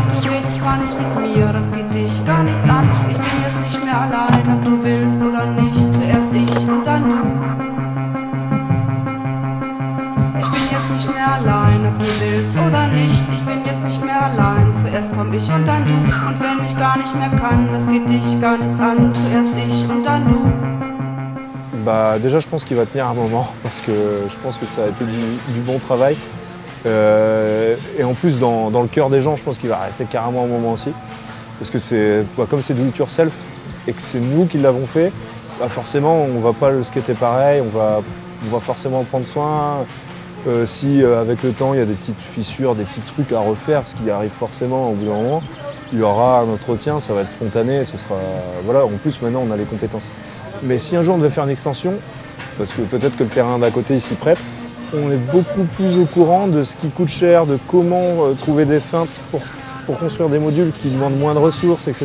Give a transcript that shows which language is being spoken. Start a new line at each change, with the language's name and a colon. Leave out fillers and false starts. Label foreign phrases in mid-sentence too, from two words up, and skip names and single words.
German: Du redest zwar nicht mit mir, das geht dich gar nichts an. Ich bin jetzt nicht mehr allein, ob du willst oder nicht. Zuerst ich und dann du. Ich bin jetzt nicht mehr allein, ob du willst oder nicht. Ich bin jetzt nicht mehr allein, zuerst komm ich und dann du. Und wenn ich gar nicht mehr kann, das geht dich gar nichts an. Zuerst ich und dann du.
French: Bah, déjà, je pense qu'il va tenir un moment parce que je pense que ça a été du bon travail. Et en plus, dans le cœur des gens, je pense qu'il va rester carrément un moment aussi. Parce que c'est, comme c'est
English: do it yourself
French: et que c'est nous qui l'avons fait, bah forcément, on va pas le skater pareil, on va forcément en prendre soin. Si avec le temps, il y a des petites fissures, des petits trucs à refaire, ce qui arrive forcément au bout d'un moment, il y aura un entretien, ça va être spontané, ce sera... Voilà, en plus, maintenant, on a les compétences. Mais si un jour on devait faire une extension, parce que peut-être que le terrain d'à côté il s'y prête, on est beaucoup plus au courant de ce qui coûte cher, de comment trouver des feintes pour construire des modules qui demandent moins de ressources, etc.